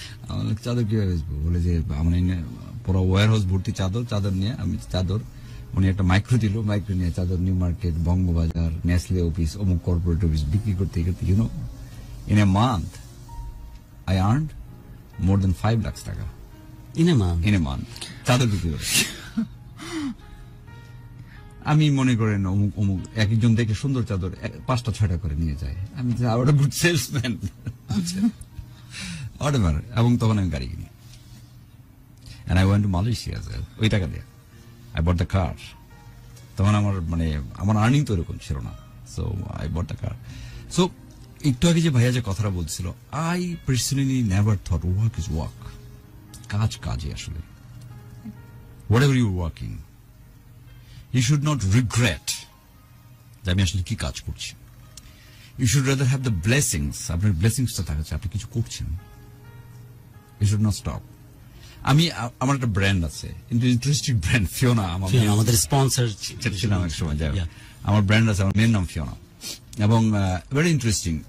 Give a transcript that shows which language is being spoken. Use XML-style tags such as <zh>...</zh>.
<bn>আমার চাদর কিভাবে বেচবো? বলে যে আমার পুরো ওয়ার হাউস ভর্তি চাদর নিয়ে আমি উনি একটা মাইক্রো দিল, মাইক্রো নিয়ে চাদর new market, Bangabazar, Nestle office, অমুক কর্পোরেট অফিস বিক্রি করতে</bn> <en>in a month I earned more than 5 lakh taka in a month</en> <bn>চাদর বিক্রি করে। আমি মনে করেন অমুক একজন দেখে সুন্দর চাদর 5টা-6টা করে নিয়ে যায়, আমি আবার গুড সেলসম্যান। এবং তখন আমি গাড়ি কিনি,</bn> <en>and I went to Malaysia as well,</en> <bn>ওই টাকা দিয়ে</bn> <en>I bought the car.</en> <bn>তখন আমার আর্নিং তো এরকম ছিল না,</bn> <en>so I bought the car.</en> <bn>So একটু আগে যে ভাইয়া যে কথাটা বলছিল,</bn> <en>I personally never thought work is work.</en> <bn>কাজই আসলে।</bn> <en>Whatever you're working, you should not regret</en> <bn>যে আমি আসলে কি কাজ করছি।</bn> <en>you should rather have the blessings,</en> <bn>আপনার ব্লেসিংসটা থাকছে, আপনি কিছু করছেন।</bn> <en>You should not stop.</en> <bn>আমার একটা ব্র্যান্ড আছে, ইন্টারেস্টিং ব্র্যান্ড, ফিওনা। আমাদের স্পন্সর ছিলাম এক সময়, যাই হোক। আমার ব্র্যান্ড আছে, আমার মেয়ের নাম ফিওনা, এবং</bn> <en>Very interesting.</en>